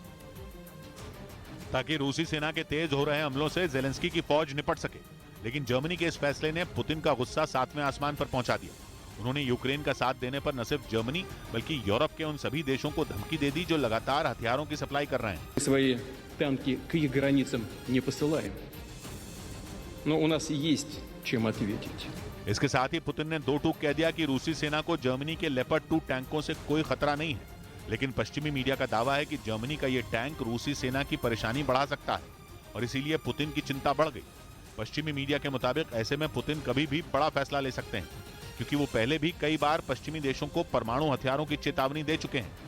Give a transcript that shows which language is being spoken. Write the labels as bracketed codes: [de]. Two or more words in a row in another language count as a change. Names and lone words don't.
[hi] ताकि रूसी सेना के तेज हो रहे हमलों से जेलेंस्की की फौज निपट सके, लेकिन जर्मनी के इस फैसले ने पुतिन का गुस्सा 7वें आसमान पर पहुंचा दिया। उन्होंने यूक्रेन का साथ देने पर न सिर्फ जर्मनी बल्कि यूरोप के उन सभी देशों को धमकी दे दी जो लगातार हथियारों की सप्लाई कर रहे हैं। [ru] Свои танки к их границам не посылаем, но у нас есть чем ответить. [hi] इसके साथ ही पुतिन ने दो टूक कह दिया कि रूसी सेना को जर्मनी के लेपर्ड 2 टैंकों से कोई खतरा नहीं है, लेकिन पश्चिमी मीडिया का दावा है कि जर्मनी का ये टैंक रूसी सेना की परेशानी बढ़ा सकता है और इसीलिए पुतिन की चिंता बढ़ गई। पश्चिमी मीडिया के मुताबिक ऐसे में पुतिन कभी भी बड़ा फैसला ले सकते हैं, क्योंकि वो पहले भी कई बार पश्चिमी देशों को परमाणु हथियारों की चेतावनी दे चुके हैं।